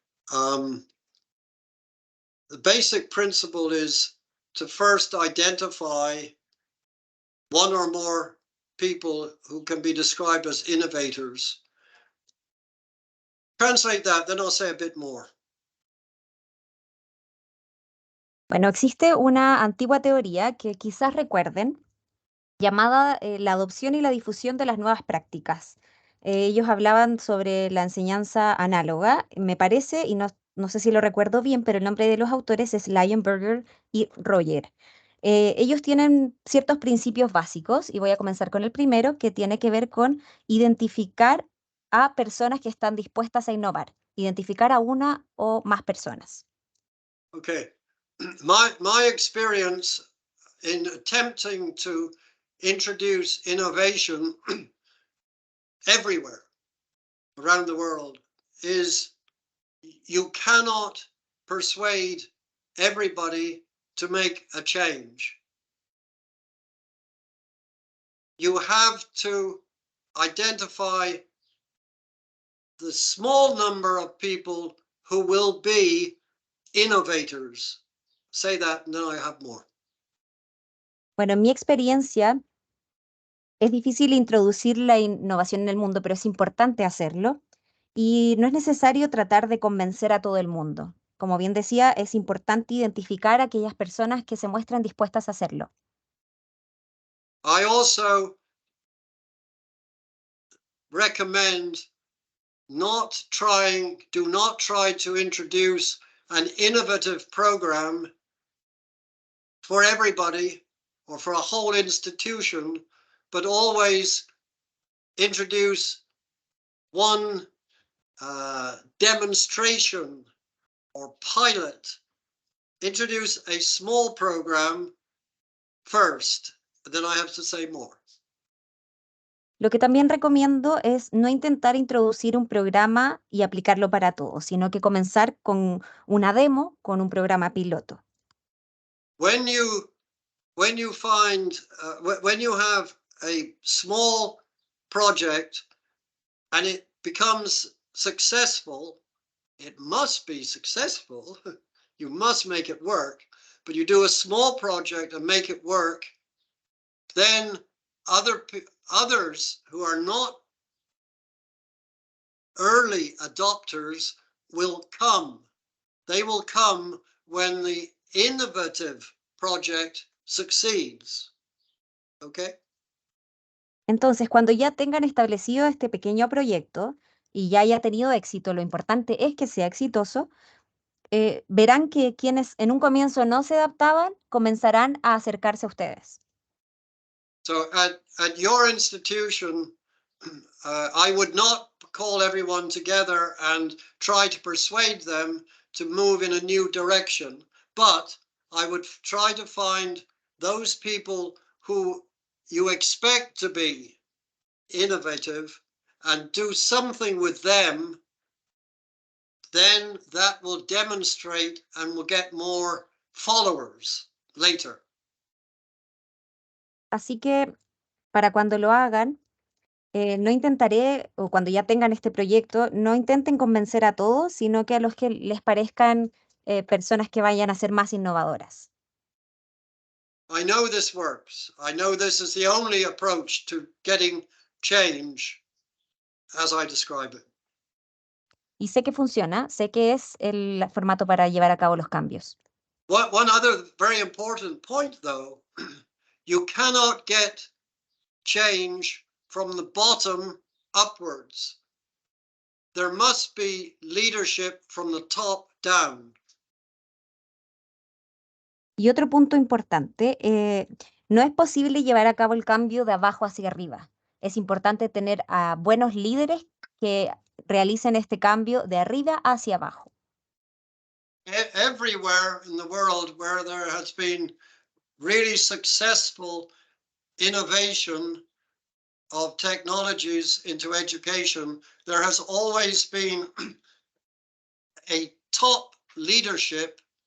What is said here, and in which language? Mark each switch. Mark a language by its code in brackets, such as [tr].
[en] The basic principle is to first identify one or more people who can be described as innovators. Translate that, then I'll say a bit more. [es] Bueno, existe una antigua teoría que quizás recuerden, llamada la adopción y la difusión de las nuevas prácticas. Ellos hablaban sobre la enseñanza análoga, me parece, y no sé si lo recuerdo bien, pero el nombre de los autores es Lionberger y Roger. Ellos tienen ciertos principios básicos, y voy a comenzar con el primero, que tiene que ver con identificar a personas que están dispuestas a innovar, identificar a una o más personas. [en] Okay, my experience in attempting to introduce innovation everywhere around the world is you cannot persuade everybody to make a change. You have to identify the small number of people who will be innovators. Say that and then I have more. [es] Bueno, en mi experiencia, es difícil introducir la innovación en el mundo, pero es importante hacerlo. Y no es necesario tratar de convencer a todo el mundo. Como bien decía, es importante identificar a aquellas personas que se muestran dispuestas a hacerlo. [en] I also recommend do not try to introduce an innovative program for everybody or for a whole institution, but always introduce one demonstration or pilot. Introduce a small program first, then I have to say more. [es] Lo que también recomiendo es no intentar introducir un programa y aplicarlo para todos, sino que comenzar con una demo, con un programa piloto. [en] When you find when you have a small project and it becomes successful, it must be successful. You must make it work. But you do a small project and make it work, then others who are not early adopters will come they will come when the innovative project succeeds. Okay? [es] Entonces, cuando ya tengan establecido este pequeño proyecto y ya haya tenido éxito, lo importante es que sea exitoso, verán que quienes en un comienzo no se adaptaban comenzarán a acercarse a ustedes. [en] So at your institution, I would not call everyone together and try to persuade them to move in a new direction, but I would try to find those people who you expect to be innovative and do something with them. Then that will demonstrate and will get more followers later. [es] Así que para cuando lo hagan, no intentaré, o cuando ya tengan este proyecto, no intenten convencer a todos, sino que a los que les parezcan personas que vayan a ser más innovadoras. [en] I know this works. I know this is the only approach to getting change as I describe it. [es] Y sé que funciona, sé que es el formato para llevar a cabo los cambios. [en] One other very important point, though, you cannot get change from the bottom upwards. There must be leadership from the top down. [es] Y otro punto importante, no es posible llevar a cabo el cambio de abajo hacia arriba. Es importante tener a buenos líderes que realicen este cambio de arriba hacia abajo. [en] Everywhere in the world where there has been really successful innovation of technologies into education, there has always been a top leadership.